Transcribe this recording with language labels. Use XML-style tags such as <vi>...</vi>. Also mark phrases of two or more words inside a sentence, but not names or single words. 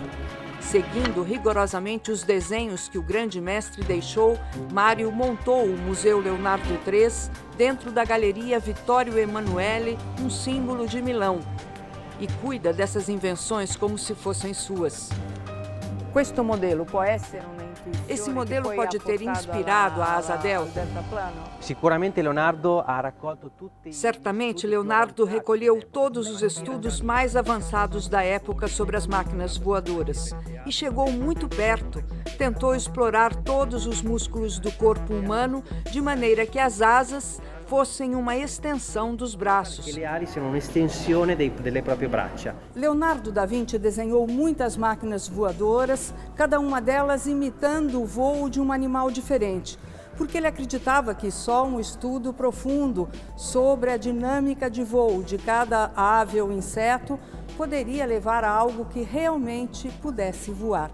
<pt>Seguindo rigorosamente os desenhos que o grande mestre deixou, Mário montou o Museu Leonardo III dentro da Galeria Vittorio Emanuele, um símbolo de Milão, e cuida dessas invenções como se fossem suas. Esse modelo pode ter inspirado a asa delta?</pt> <it>Sicuramente Leonardo ha raccolto tutti.</it> <pt>Certamente, Leonardo recolheu todos os estudos mais avançados da época sobre as máquinas voadoras e chegou muito perto. Tentou explorar todos os músculos do corpo humano de maneira que as asas fossem uma extensão dos braços.</pt> <it>Que le ali siano un'estensione delle proprie braccia.</it> <pt>Leonardo da Vinci desenhou muitas máquinas voadoras, cada uma delas imitando o voo de um animal diferente, porque ele acreditava que só um estudo profundo sobre a dinâmica de voo de cada ave ou inseto poderia levar a algo que realmente pudesse voar.</pt>